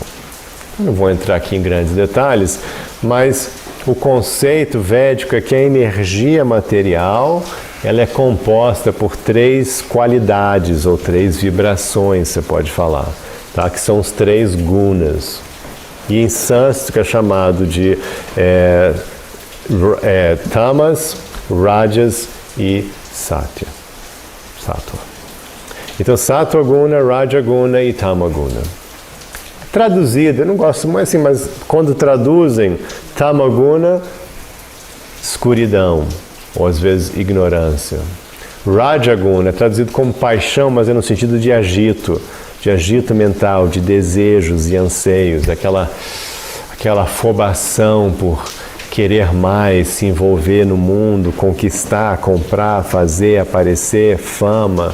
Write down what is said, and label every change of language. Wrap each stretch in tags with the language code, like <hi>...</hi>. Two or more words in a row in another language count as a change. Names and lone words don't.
<pt>Eu não vou entrar aqui em grandes detalhes, mas o conceito védico é que a energia material ela é composta por 3 qualidades ou 3 vibrações, você pode falar, tá? Que são os 3 gunas. E em sânscrito é chamado de tamas, rajas e satya.</pt> <sa>Sattva. Então, sattva guna, raja guna e tama guna.</sa> <pt>Traduzido, eu não gosto muito assim, mas quando traduzem</pt> <sa>tama guna,</sa> <pt>escuridão, ou às vezes ignorância.</pt> <sa>Raja guna</sa> <pt>é traduzido como paixão, mas é no sentido de agito mental, de desejos e anseios, aquela afobação por querer mais, se envolver no mundo, conquistar, comprar, fazer, aparecer, fama.</pt>